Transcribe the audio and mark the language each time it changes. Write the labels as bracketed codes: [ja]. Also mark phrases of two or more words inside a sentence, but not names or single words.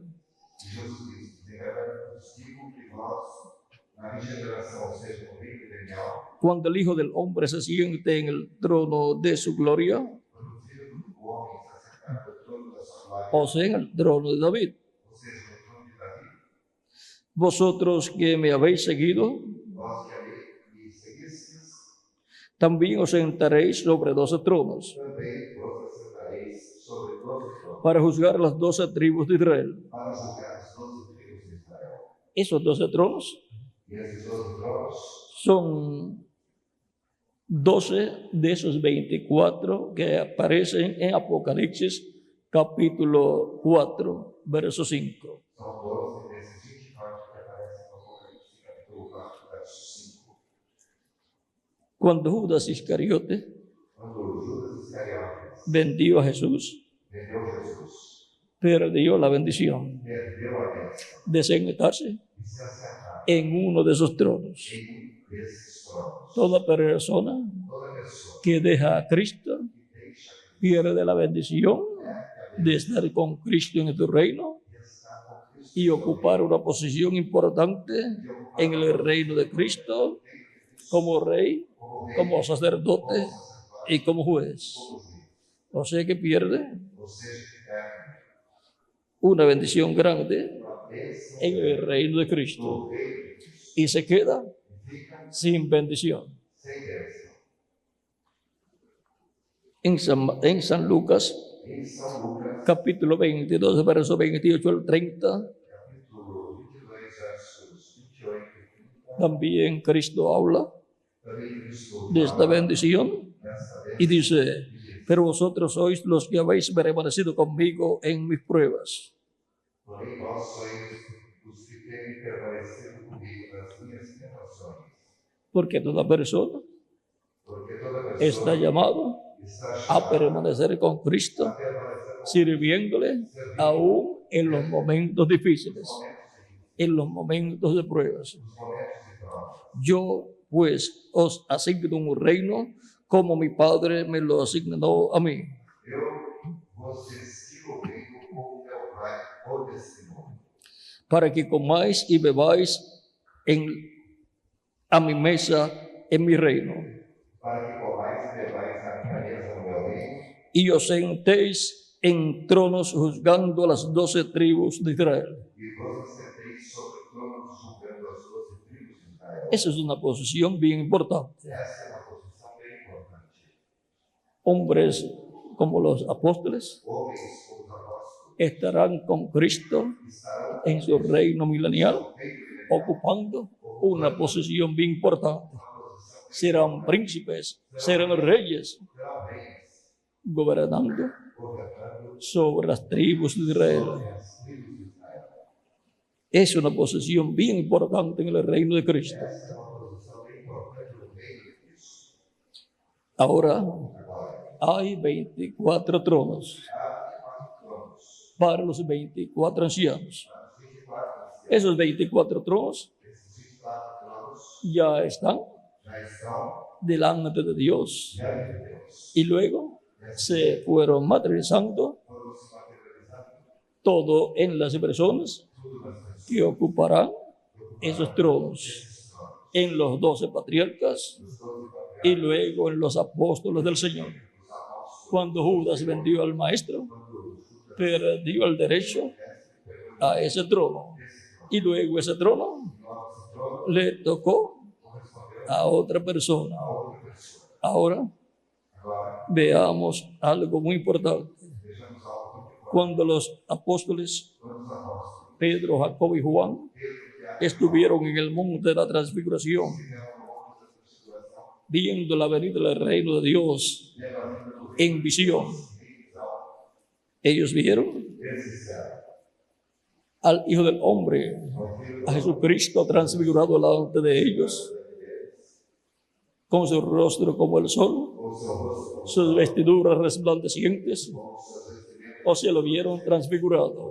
[pt] Jesus disse, de verdade vos digo que vós, na regeneração, ou seja, no reino milenial, [es] cuando el Hijo del Hombre se siente en el trono de su gloria, [pt] quando o Filho do Homem se assentar no trono da sua glória, [es] o sea, en el trono de David, [pt] ou seja, no trono de Davi, [es] vosotros que me habéis seguido, [pt] vós que ali me seguistes, [es] también os sentaréis sobre 12 tronos, [pt] também vos assentareis sobre 12 tronos, [es] para juzgar las 12 tribus de Israel. [pt] para julgar as 12 tribos de Israel. [es] Esos 12 tronos [pt] E esses 12 tronos [es] son 12 de esos 24 que aparecen en Apocalipsis capítulo 4, verso 5. [pt] são 12 desses 24 que aparecem no Apocalipse, capítulo 4, verso 5. [es] Cuando Judas Iscariote [pt] Quando Judas Iscariotes [es] vendió a Jesús, [pt] vendeu Jesus, [es] perdió la bendición [pt] perdeu a bênção [es] de sentarse [pt] e se assentar [es] en uno de esos tronos. [pt] em um desses tronos. [es] Toda persona [pt] Toda pessoa [es] que deja a Cristo [pt] que deixa [es] pierde la bendición de estar con Cristo en tu reino [pt] de estar com Cristo [es] y ocupar una posición importante en el reino de Cristo como rey, [pt] como rei, [es] como sacerdote y como juez. [pt] como juiz. [es] O sea que pierde [pt] Ou seja, que perde [es] una bendición grande [pt] uma bênção [es] en el reino de Cristo [pt] no reino de Cristo [es] y se queda [pt] e fica [es] sin bendición. [pt] sem bênção. [es] En San Lucas, [pt] Em São Lucas, [es] capítulo 22, verso 28 al 30, [pt] capítulo 22, versos 28 e 30, [es] también Cristo habla [pt] também Cristo [es] de esta [pt] fala [es] bendición [pt] dessa bênção [es] y dice: pero vosotros sois los que habéis permanecido conmigo en mis pruebas. [pt] porém vós sois os que têm permanecido comigo nas minhas tentações, [es] Porque toda persona [pt] porque toda [es] está [pt] pessoa [es] llamada [pt] está [es] a [pt] chamada [es] permanecer con Cristo, [pt] a permanecer com [es] sirviéndole aún en los momentos difíciles, en los momentos de pruebas. [pt] os momentos de prova. [es] Yo pues os asigno un reino como mi Padre me lo asignó a mí, [pt] Eu vos destino o reino como meu Pai o destinou, [es] para que comáis y bebáis a mi mesa en mi reino, [pt] para que comais e bebais a minha mesa no meu reino, [es] y os sentéis en tronos juzgando a las 12 tribus de Israel. [pt] e vos assenteis sobre tronos julgando as 12 tribos de Israel. [es] Esa es una posición bien importante. [pt] Essa é uma posição bem importante. [es] Hombres como los apóstoles [pt] Homens como os apóstolos [es] estarán con Cristo [pt] estarão [es] en su reino milenial, [pt] no reino de [es] ocupando una posición bien importante. [pt] uma posição [es] Serán príncipes, serán reyes, [pt] serão reis, [es] gobernando [pt] governando [es] sobre las tribos de Israel. [pt] sobre as tribos de Israel. [es] Es una posición bien importante en el reino de Cristo. [pt] Essa é uma posição bem importante no reino de Cristo. [es] Ahora [pt] Agora, [es] hay 24 tronos [pt] há 24 tronos. [es] para los 24 ancianos. [pt] Para os 24 anciãos, [es] Esos 24 tronos [pt] esses 24 tronos [es] ya están [pt] já estão [es] delante de Dios [pt] diante de Deus. [es] y luego se fueron materializando [pt] Foram se materializando [es] todo en las personas [pt] tudo nas pessoas. [es] que ocuparán esos tronos, [pt] Esses tronos. [es] en los 12 patriarcas [pt] Os 12 patriarcas, [es] y luego en los apóstoles del Señor. [pt] os apóstolos, [es] Cuando Judas vendió al maestro, [pt] quando Judas [es] perdió el derecho a ese trono. Y luego ese trono [pt] pegou esse trono, [es] le tocó [pt] correspondeu [es] a otra persona. [pt] a outra pessoa. [es] Ahora [pt] Agora, [es] veamos algo muy importante. [pt] vejamos algo muito importante. [es] Cuando los apóstoles [pt] Quando os apóstolos, [es] Pedro, Jacobo y Juan [pt] Pedro e Tiago, [es] estuvieron en el monte de la transfiguración, [pt] fizeram uma outra transfiguração, [es] viendo la venida del reino de Dios [pt] vendo a vinda do [es] en visión, [pt] em visão, [es] ellos vieron [pt] eles disseram [es] al Hijo del Hombre, [pt] ao filho [es] a Jesucristo transfigurado delante de ellos, con su rostro como el sol, [pt] com o seu rosto, [es] sus vestiduras resplandecientes, [pt] com os seus vestimentos, [es] o se lo vieron transfigurado.